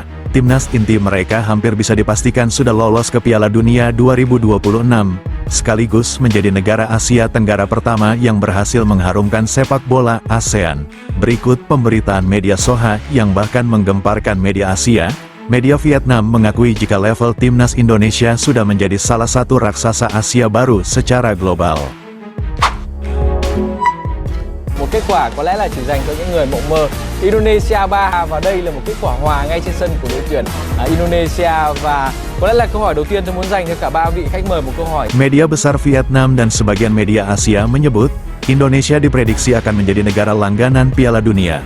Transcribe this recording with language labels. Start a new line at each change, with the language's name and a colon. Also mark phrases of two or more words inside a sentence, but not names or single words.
Indonesian: Timnas inti mereka hampir bisa dipastikan sudah lolos ke Piala Dunia 2026, sekaligus menjadi negara Asia Tenggara pertama yang berhasil mengharumkan sepak bola ASEAN. Berikut pemberitaan media Soha yang bahkan menggemparkan media Asia. Media Vietnam mengakui jika level Timnas Indonesia sudah menjadi salah satu raksasa Asia baru secara global.
Vietnamese: Một kết quả có lẽ là chỉ dành cho những người mộng mơ. Indonesia 3 và đây là một kết quả hòa ngay trên sân của đội tuyển Indonesia, và có lẽ là câu hỏi đầu tiên tôi muốn dành cho cả ba vị khách mời một câu hỏi.
Indonesian: Media besar Vietnam dan sebagian media Asia menyebut, Indonesia diprediksi akan menjadi negara langganan Piala Dunia.